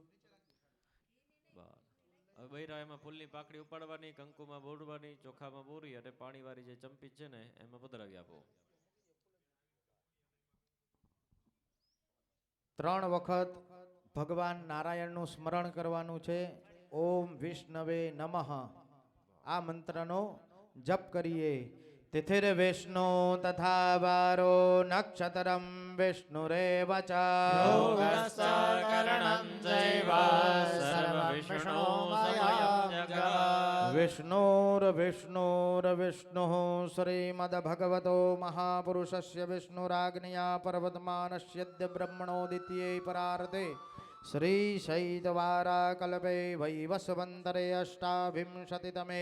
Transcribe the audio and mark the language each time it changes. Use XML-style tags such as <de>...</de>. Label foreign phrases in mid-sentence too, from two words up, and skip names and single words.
<gu>બસ હવે બૈરા એમાં ફૂલની પાકડી ઉપાડવાની, કંકુમાં બોરવાની, ચોખામાં બોરી અને પાણીવાળી જે ચંપી છે ને એમાં પધરાવી આપો. 3 વખત ભગવાન નારાયણનું સ્મરણ કરવાનું છે.</gu> <sa>ઓમ વિષ્ણવે નમઃ</sa> <gu>આ મંત્રનો જપ કરીએ.</gu> <sa>तिथिर्विष्णु तथा वारो नक्षत्रं विष्णुरेव च योगश्च करणं चैव सर्वविष्णुमयं जगत्। विष्णुर्विष्णुर्विष्णुः श्रीमद्भगवतो महापुरुषस्य विष्णुराज्ञया पर्वतमानस्यद्य ब्रह्मणोदित्ये परार्थे श्रीशैतवाराकल्पे वैवस्वन्तरे अष्टाविंशतितमे</sa>